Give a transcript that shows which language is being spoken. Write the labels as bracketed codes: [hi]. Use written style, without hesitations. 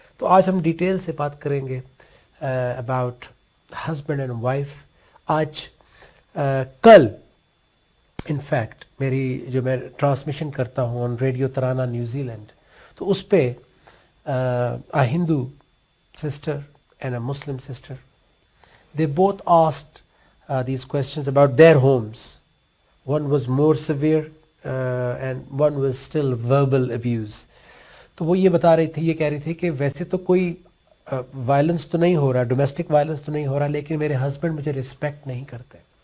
[ur] تو آج ہم ڈیٹیل سے بات کریں گے [en] About husband and wife. [ur] آج کل انفیکٹ میری جو میں ٹرانسمیشن کرتا ہوں آن ریڈیو ترانہ نیوزی لینڈ, تو اس پہ [en] a Hindu sister and a Muslim sister, they both asked these questions about their homes. One was more severe and one was still verbal abuse. [ur] تو وہ یہ بتا رہی تھی, یہ کہہ رہی تھی کہ ویسے تو کوئی وائلنس تو نہیں ہو رہا, ڈومیسٹک وائلنس تو نہیں ہو رہا, لیکن میرے ہسبینڈ مجھے رسپیکٹ نہیں کرتے.